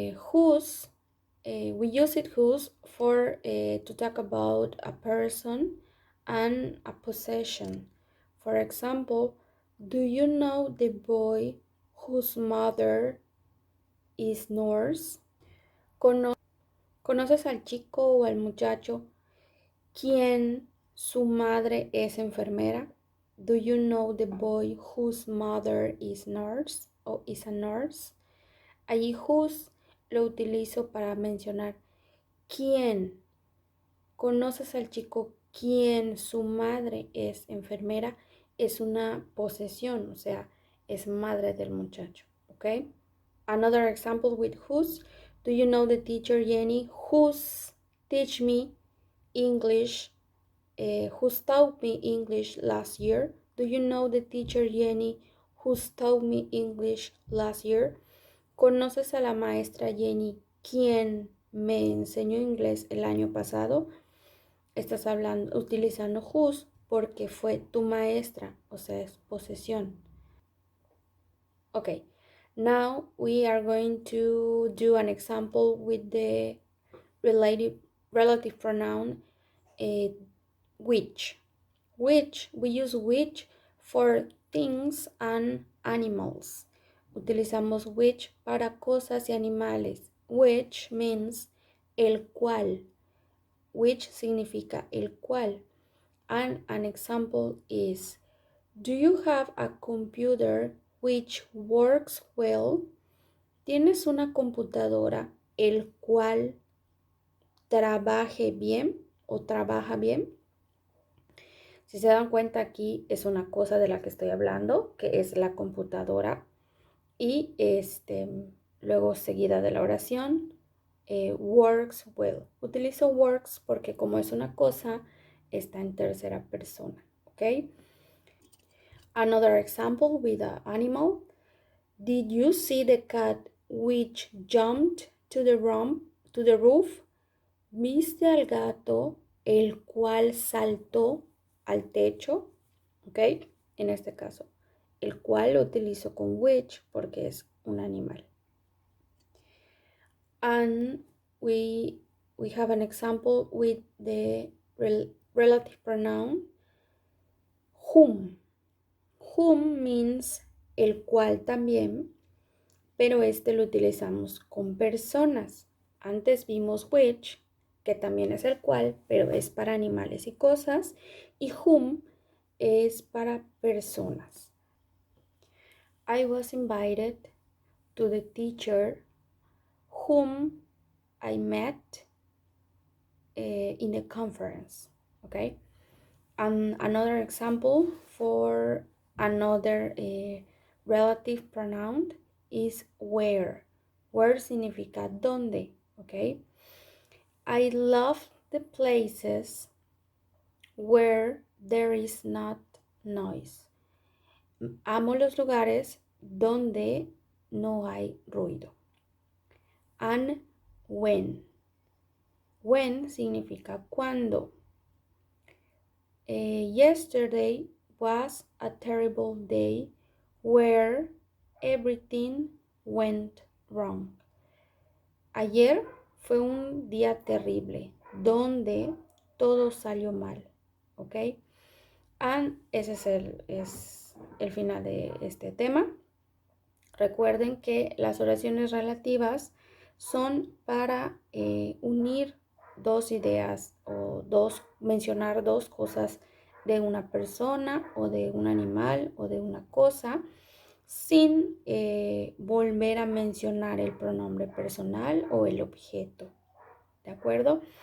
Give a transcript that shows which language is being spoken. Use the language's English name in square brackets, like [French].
[English] Whose, we use it whose for to talk about a person and a possession. For example, do you know the boy whose mother is nurse? [Spanish] ¿Conoces al chico o al muchacho quien su madre es enfermera? [English] Do you know the boy whose mother is nurse o is a nurse? [Spanish] Allí whose lo utilizo para mencionar quién. ¿Conoces al chico quien su madre es enfermera? Es una posesión, o sea, es madre del muchacho, ¿ok? [English] Another example with whose. Do you know the teacher Jenny who's teach me English who's taught me English last year? Do you know the teacher Jenny who's taught me English last year? [Spanish] ¿Conoces a la maestra Jenny quien me enseñó inglés el año pasado? Estás hablando, utilizando whose porque fue tu maestra, o sea, es posesión. [English] Okay, now we are going to do an example with the relative pronoun which. Which, we use which for things and animals. [Spanish] Utilizamos which para cosas y animales. [English] Which means [Spanish] el cual. Which significa el cual. [English] And an example is, do you have a computer which works well? [Spanish] ¿Tienes una computadora el cual trabaje bien o trabaja bien? Si se dan cuenta, aquí es una cosa de la que estoy hablando, que es la computadora. Y luego seguida de la oración, [English] works well. [Spanish] Utilizo works porque como es una cosa, está en tercera persona. [English] ¿Ok? Another example with an animal. Did you see the cat which jumped to the roof? [Spanish] ¿Viste al gato el cual saltó al techo? ¿Ok? En este caso, el cual lo utilizo con which porque es un animal. [English] And we have an example with the relative pronoun whom. Whom means [Spanish] el cual también, pero lo utilizamos con personas. Antes vimos which, que también es el cual, pero es para animales y cosas, y whom es para personas. [English] I was invited to the teacher whom I met in the conference. Okay? And another example for another relative pronoun is where. Where [Spanish] significa dónde. [English] Okay? I love the places where there is not noise. [Spanish] Amo los lugares donde no hay ruido. [English] And when. When [Spanish] significa cuando. [English] Yesterday was a terrible day where everything went wrong. [Spanish] Ayer fue un día terrible donde todo salió mal. ¿Ok? And ese es el final de este tema. Recuerden que las oraciones relativas son para unir dos ideas o mencionar dos cosas de una persona o de un animal o de una cosa sin volver a mencionar el pronombre personal o el objeto. ¿De acuerdo?